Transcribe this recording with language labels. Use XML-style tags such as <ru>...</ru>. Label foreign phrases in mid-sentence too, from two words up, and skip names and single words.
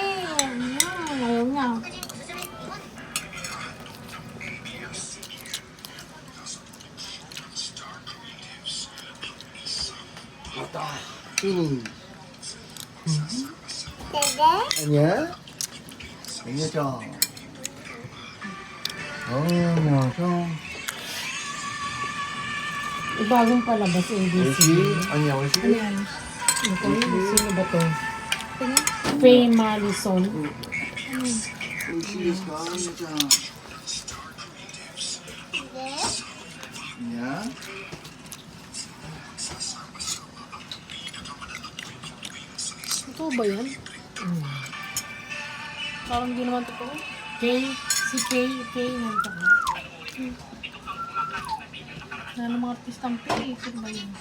<tl>Ayaw niya.</tl> <en>Finish.</en> <ja>Anya? Anya ちゃん。Anyaちゃん。</ja> <tl>Bagong palabas ABC.</tl> <ja>美味しい？Anya 美味しい？</ja> <tl>Ano yan? Ito, sino ba to? Faye Malison.</tl> <ja>美味しいですか、Anya ちゃん。Anya?</ja> <tl>Ito ba yan? Parang di naman totoo. Kay, si Kay nandito ka. Ano mga artistang Kay? Sino ba yun?</tl>